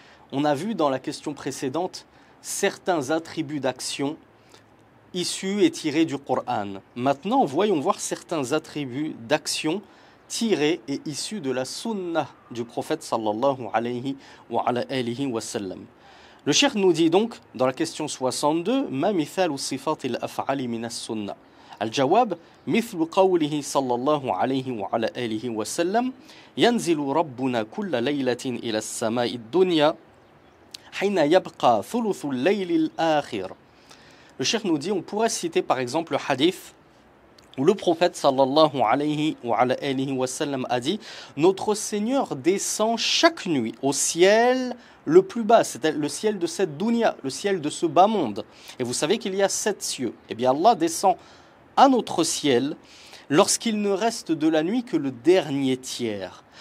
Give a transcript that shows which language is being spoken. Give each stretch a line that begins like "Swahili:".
French: On a vu dans la question précédente certains attributs d'action issus et tirés du Coran. Maintenant, voyons voir certains attributs d'action tirés et issus de la sunnah du prophète
Arabic: sallallahu alayhi wa sallam.
French: Le cheikh nous dit donc dans la question 62
Arabic: Ma mithalu sifatil af'ali min as-sunnah. الجواب مثل قوله صلى الله عليه وعلى آله وسلم ينزل ربنا كل ليلة إلى السماء الدنيا حين يبقى ثلث الليل الآخر.
French: Le cheikh nous dit, on pourrait citer par exemple le hadith où le prophète
Arabic: sallallahu alayhi wa sallam
French: a dit notre Seigneur descend chaque nuit au ciel le plus bas, c'est le ciel de cette dunya, le ciel de ce bas monde. Et vous savez qu'il y a 7 cieux. Eh bien Allah descend à notre ciel lorsqu'il ne reste de la nuit que le dernier tiers.